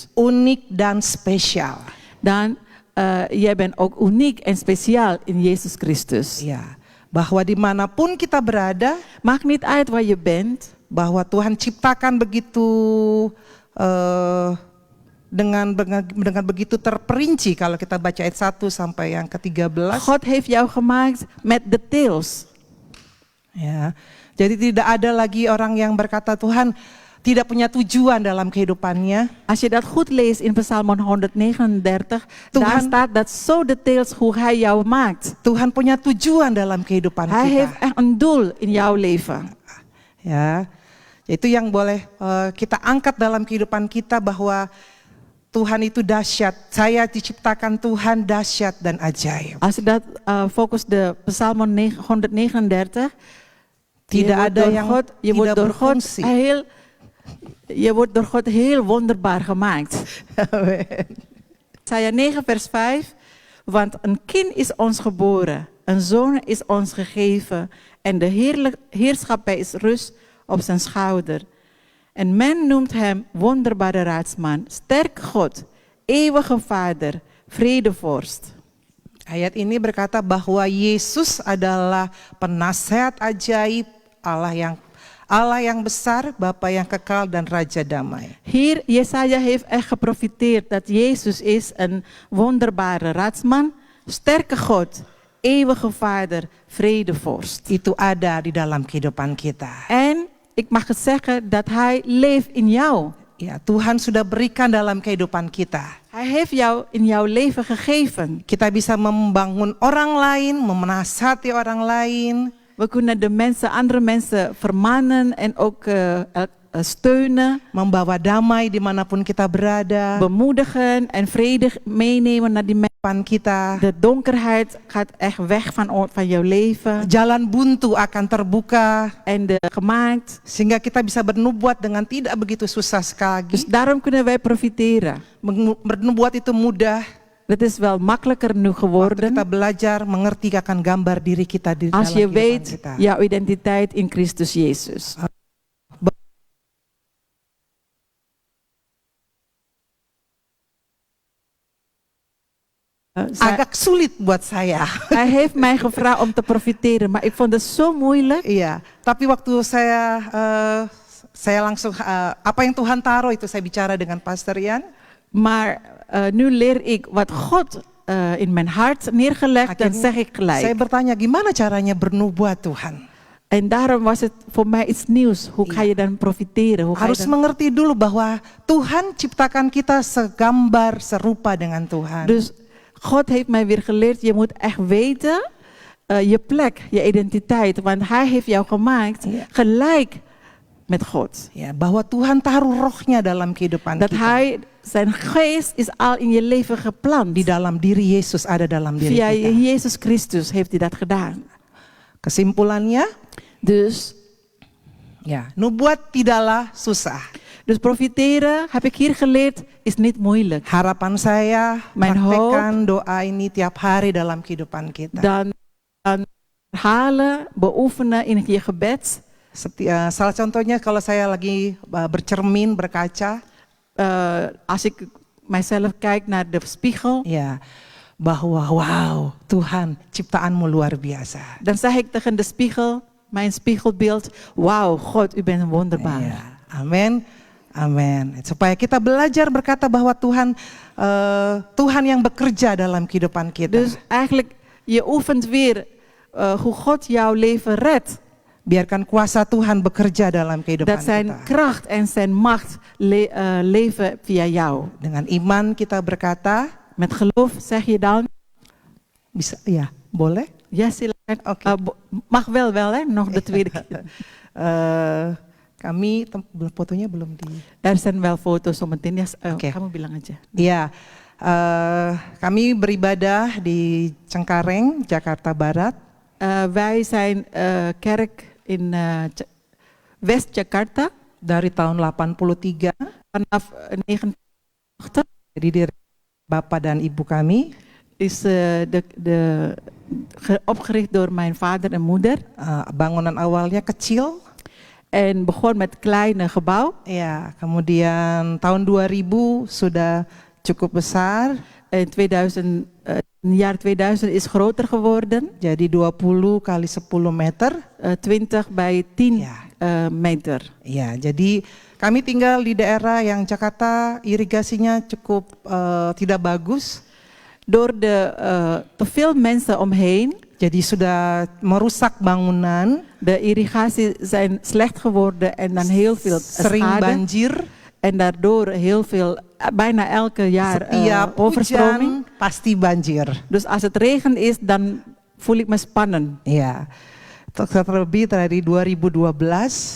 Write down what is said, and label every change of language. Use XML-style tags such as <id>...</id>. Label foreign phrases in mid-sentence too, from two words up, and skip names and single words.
<id>Unik dan spesial.</id> <nl>Dan jij bent ook uniek en speciaal in Jezus Christus.</nl> <id>Ya, bahwa dimanapun kita berada,</id> <nl>maakt niet uit waar je bent.</nl> <id>Bahwa Tuhan ciptakan begitu dengan begitu terperinci kalau kita baca ayat 1 sampai yang ke-13.</id> <nl>God heeft jou gemaakt met details.</nl> <id>Ya. Jadi tidak ada lagi orang yang berkata Tuhan tidak punya tujuan dalam kehidupannya.</id> <nl>Als je dat goed leest in Psalm 139, daar staat dat zo details hoe hij jou maakt.</nl> <id>Tuhan punya tujuan dalam kehidupan</id> <nl>hij</nl> <id>kita.</id> <nl>heeft echt een doel in jouw leven.</nl> <id>Ya. Itu yang boleh kita angkat dalam kehidupan kita bahwa Tuhan itu dahsyat. Saya diciptakan Tuhan dahsyat dan ajaib.</id> <nl>Als je dat focus de Psalm 139,</nl> <id>tidak ada yang</id> <nl>je wordt door God</nl> <id>berfungsi.</id> <nl>Je wordt door God heel wonderbaar gemaakt. Amen. Jesaja 9 vers 5. Want een kind is ons geboren, een zoon is ons gegeven en de heerschappij is rust op zijn schouder. En men noemt hem wonderbare raadsman, sterke God, eeuwige Vader, vredevorst.</nl> <id>Ayat ini berkata bahwa Yesus adalah penasehat ajaib, Allah yang besar, Bapa yang kekal dan Raja damai.</id> <nl>Hier, Jesaja heeft echt geprofiteerd dat Jezus is een wonderbare raadsman, sterke God, eeuwige Vader, vredevorst.</nl> <id>Itu ada di dalam kehidupan kita.</id> <nl>En ik mag het zeggen dat Hij leeft in jou.</nl> <id>Ya, Tuhan sudah berikan dalam kehidupan kita.</id> <nl>Hij heeft jou in jouw leven gegeven.</nl> <id>Kita bisa membangun orang lain, menasihati orang lain.</id> <nl>We kunnen andere mensen vermannen en ook steunen,</nl> <id>Membawa damai dimanapun kita berada.</id> <nl>bemoedigen en vrede meenemen naar die mensen.</nl> <id>Depan kita.</id> <nl>De donkerheid gaat echt weg van jouw leven.</nl> <id>Jalan buntu akan terbuka.</id> <nl>En de gemaakt.</nl> <id>Sehingga kita bisa bernubuat dengan tidak begitu susah sekali.</id> <nl>Dus daarom kunnen wij profiteren.</nl> <id>Bernubuat itu mudah.</id> <nl>Het is wel makkelijker nu</nl> <id>Waktu</id> <nl>geworden.</nl> <id>kita belajar mengerti akan gambar diri kita di dalam</id> <nl>Als je</nl> <id>kehidupan</id> <nl>weet</nl> <id>kita.</id> <nl>jouw identiteit in Christus Jezus.</nl> <id>Agak sulit buat saya.</id> <nl>Hij heeft mij gevraagd om te profiteren, maar ik vond het zo moeilijk.</nl> <id>Iya, tapi waktu saya langsung apa yang Tuhan taruh itu saya bicara dengan Pastor Ian.</id> <nl>Maar nu leer ik wat God in mijn hart neergelegd, dan zeg ik</nl> <id>Saya</id> <nl>gelijk.</nl> <id>bertanya gimana caranya bernubuat Tuhan.</id> <nl>En daarom was het voor mij iets nieuws. Hoe ga je dan profiteren? Hoe ga je</nl> <id>Harus</id> <nl>dan...</nl> <id>mengerti dulu bahwa Tuhan ciptakan kita segambar serupa dengan Tuhan.</id> <nl>Dus God heeft mij weer geleerd, je moet echt weten je plek, je identiteit. Want Hij heeft jou gemaakt gelijk met God.</nl> <id>Ya, bahwa Tuhan taruh rohnya dalam kehidupan</id> <nl>Dat</nl> <id>kita.</id> <nl>Hij, zijn geest is al in je leven geplant.</nl> <id>Di dalam diri Yesus ada dalam diri</id> <nl>Via</nl> <id>kita.</id> <nl>Jezus Christus heeft hij dat gedaan.</nl> <id>Kesimpulannya,</id> <nl>Dus</nl> <id>nubuat tidaklah susah.</id> <nl>Dus profiteren, heb ik hier geleerd, is niet moeilijk.</nl> <id>Harapan saya,</id> <nl>Mijn</nl> <id>praktekkan doa ini tiap hari dalam kehidupan kita.</id> <nl>Dan herhalen, beoefenen in je gebed.</nl> <id>Salah contohnya kalau saya lagi bercermin, berkaca.</id> <nl>Als ik mijzelf kijk naar de spiegel.</nl> <id>Ya, bahwa wow, Tuhan ciptaanmu luar biasa.</id> <nl>Dan zeg ik tegen de spiegel, mijn spiegelbeeld, wauw, God, u bent wonderbaar.</nl> <id>Ya, amin. Amin. Supaya kita belajar berkata bahwa Tuhan yang bekerja dalam kehidupan kita.</id> <nl>Dus eigenlijk, je oefent weer hoe God jouw leven redt.</nl> <id>Biarkan kuasa Tuhan bekerja dalam kehidupan</id> <nl>Dat zijn</nl> <id>kita.</id> <nl>kracht en zijn macht leven via jou.</nl> <id>Dengan iman kita berkata,</id> <nl>Met geloof zeg je dan,</nl> <id>bisa, ya, boleh? ja silakan. Oké.</id> <nl>Mag wel hè, nog de tweede keer.</nl> <id>Kami fotonya belum di.</id> <nl>Er zijn wel foto's zometeen. Ja, Oké.</nl> <id>kamu bilang aja. Iya, kami beribadah di Cengkareng, Jakarta Barat.</id> <nl>Wij zijn kerk in West Jakarta.</nl> <id>Dari tahun 83.</id> <nl>Vanaf 1980</nl> <id>Jadi dari Bapak dan Ibu kami.</id> <nl>is opgericht door mijn vader en moeder.</nl> <id>Bangunan awalnya kecil.</id> <nl>En begon met kleine gebouw.</nl> <id>Ya, kemudian tahun 2000 sudah cukup besar.</id> <nl>In jaar 2000 is groter geworden.</nl> <id>Jadi 20 kali 10 meter.</id> <nl>20 bij 10 meter.</nl> <id>Ya, jadi kami tinggal di daerah yang Jakarta irigasinya cukup tidak bagus.</id> <nl>Door te veel mensen omheen.</nl> <id>Jadi sudah merusak bangunan.</id> <nl>De irrigatie zijn slecht geworden en dan heel veel</nl> <id>sering</id> <nl>schade.</nl> <id>banjir.</id> <nl>En daardoor heel veel, bijna elke jaar</nl> <id>Setiap</id> <nl>overstroming.</nl> <id>hujan pasti banjir.</id> <nl>Dus als het regen is, dan voel ik me spannen.</nl> <id>Ya, terlebih dari 2012.</id>